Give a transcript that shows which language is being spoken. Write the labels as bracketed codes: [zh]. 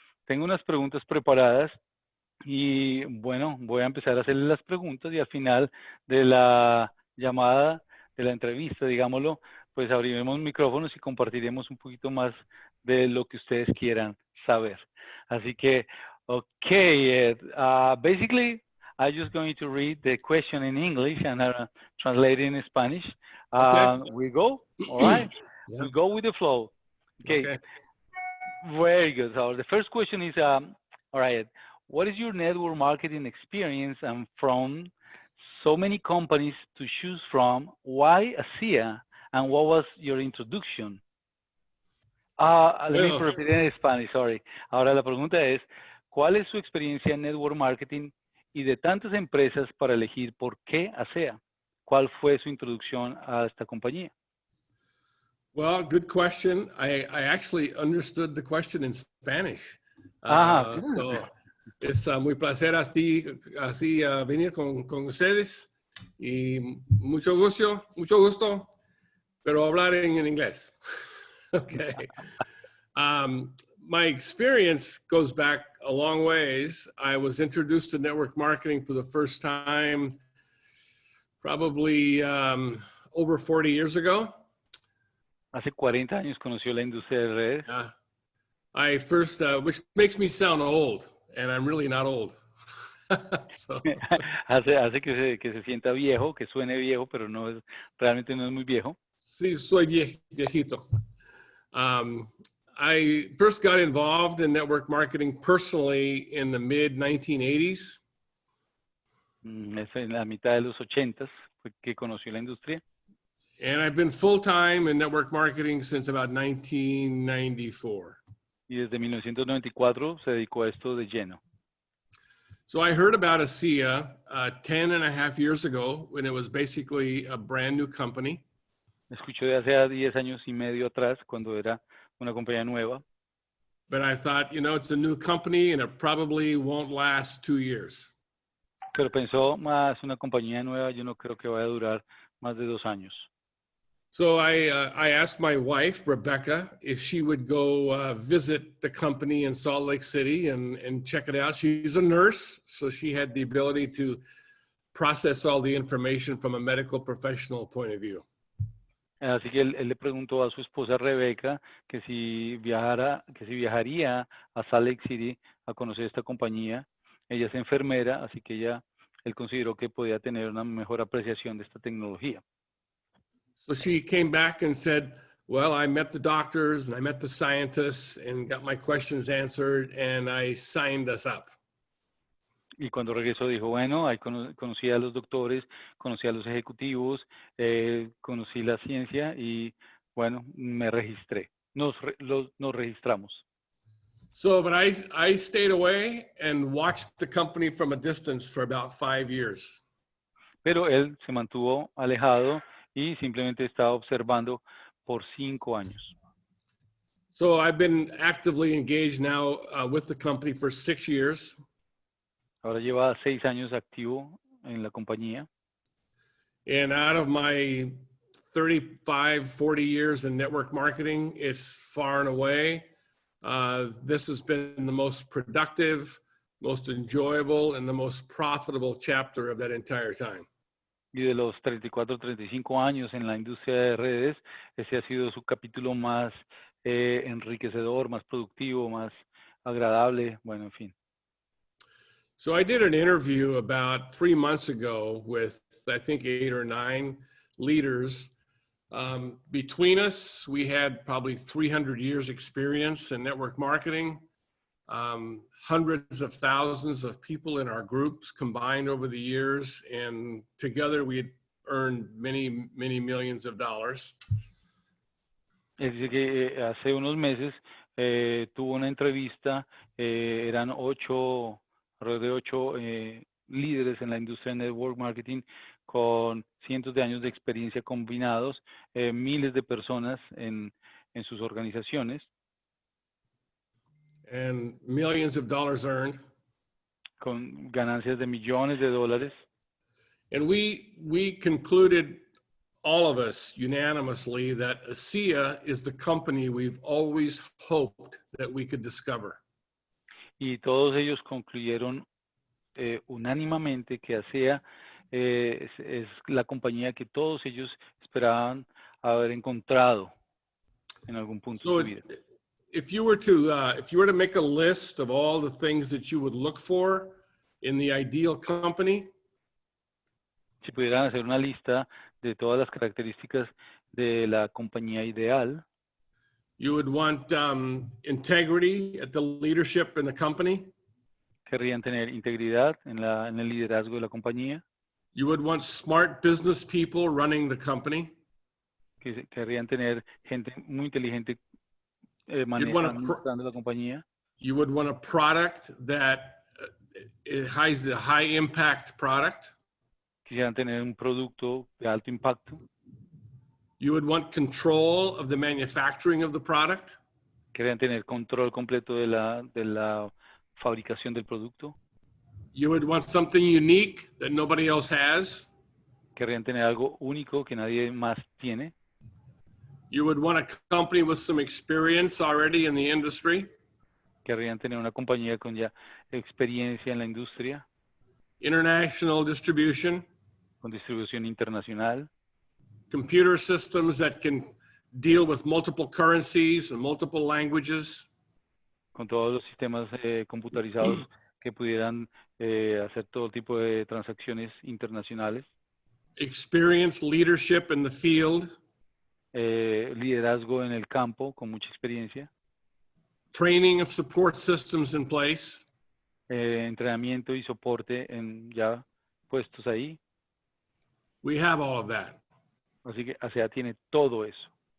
[es] Tengo unas preguntas preparadas y bueno, voy a empezar a hacerle las preguntas y al final de la llamada, de la entrevista, digámoslo, pues abriremos micrófonos y compartiremos un poquito más de lo que ustedes quieran saber. Así que, [en] okay, basically, I'm just going to read the question in English and translate it in Spanish. Okay. We go, all right? Yeah. We go with the flow. Okay. Very good. So the first question is, all right, what is your network marketing experience and from so many companies to choose from? Why ASEA and what was your introduction? Let me repeat in Spanish, sorry. [es] Ahora la pregunta es, ¿cuál es su experiencia en network marketing y de tantas empresas para elegir por qué ASEA? ¿Cuál fue su introducción a esta compañía? [en] Well, good question. I actually understood the question in Spanish. [es] So es muy placer así venir con ustedes y mucho gusto, pero hablar en inglés. [en] Okay. My experience goes back a long ways. I was introduced to network marketing for the first time probably over 40 years ago. [es] Hace 40 años conoció la industria de redes. [en] I first, which makes me sound old, and I'm really not old. So. [es] hace que se sienta viejo, que suene viejo, pero no es, realmente no es muy viejo. Sí, soy viejito. [en] I first got involved in network marketing personally in the mid-1980s. [es] Es en la mitad de los 80s fue que conoció la industria. [en] And I've been full-time in network marketing since about 1994. [es] Y desde 1994 se dedicó a esto de lleno. [en] So I heard about ASEA 10 and a half years ago when it was basically a brand new company. [es] Escuché de hace 10 años y medio atrás cuando era una compañía nueva. [en] But I thought, you know, it's a new company and it probably won't last 2 years. [es] Pero pensó, más una compañía nueva, yo no creo que vaya a durar más de 2 años. [en] So I asked my wife, Rebecca, if she would go visit the company in Salt Lake City and check it out. She's a nurse, so she had the ability to process all the information from a medical professional point of view. [es] Así que él le preguntó a su esposa Rebecca que si viajaría a Salt Lake City a conocer esta compañía. Ella es enfermera, así que él consideró que podía tener una mejor apreciación de esta tecnología. [en] So she came back and said, well, I met the doctors and I met the scientists and got my questions answered and I signed us up. [es] Y cuando regresó dijo, bueno, ahí conocí a los doctores, conocí a los ejecutivos, conocí la ciencia y bueno, me registré. Nos registramos. [en] So, but I stayed away and watched the company from a distance for about 5 years. [es] Pero él se mantuvo alejado y simplemente estaba observando por 5 años. [en] So I've been actively engaged now with the company for 6 years. [es] Ahora lleva 6 años activo en la compañía. [en] And out of my 35, 40 years in network marketing, it's far and away. This has been the most productive, most enjoyable, and the most profitable chapter of that entire time. [es] Y de los 34, 35 años en la industria de redes, ese ha sido su capítulo más enriquecedor, más productivo, más agradable, bueno, en fin. [en] So I did an interview about 3 months ago with, I think, 8 or 9 leaders Between us, we had probably 300 years experience in network marketing, hundreds of thousands of people in our groups combined over the years, and together we had earned many, many millions of dollars. [es] Es decir, que hace unos meses tuvo una entrevista, eran alrededor de 8 líderes en la industria de network marketing con cientos de años de experiencia combinados, miles de personas en sus organizaciones. [en] And millions of dollars earned. [es] Con ganancias de millones de dólares. [en] And we concluded, all of us unanimously, that ASEA is the company we've always hoped that we could discover. [es] Y todos ellos concluyeron unánimemente que ASEA es la compañía que todos ellos esperaban haber encontrado en algún punto de su vida. [en] If you were to make a list of all the things that you would look for in the ideal company, [es] si pudieran hacer una lista de todas las características de la compañía ideal, [en] you would want integrity at the leadership in the company. [es] Querrían tener integridad en el liderazgo de la compañía. [en] You would want smart business people running the company. [es] Querrían tener gente muy inteligente manejando la compañía. [en] You would want a product that has a high impact product. [es] Quisieran tener un producto de alto impacto. [en] You would want control of the manufacturing of the product. [es] Querían tener control completo de la fabricación del producto. [en] You would want something unique that nobody else has. [es] Querrían tener algo único que nadie más tiene. [en] You would want a company with some experience already in the industry. [es] Querrían tener una compañía con ya experiencia en la industria. [en] International distribution. [es] Con distribución internacional. [en] Computer systems that can deal with multiple currencies and multiple languages. [es] Con todos los sistemas computarizados que pudieran hacer todo tipo de transacciones internacionales. [en] Experienced leadership in the field. [es] Liderazgo en el campo con mucha experiencia. [en] Training and support systems in place. [es] Entrenamiento y soporte ya puestos ahí. [en] We have all of that. [es] Así que ASEA tiene todo eso.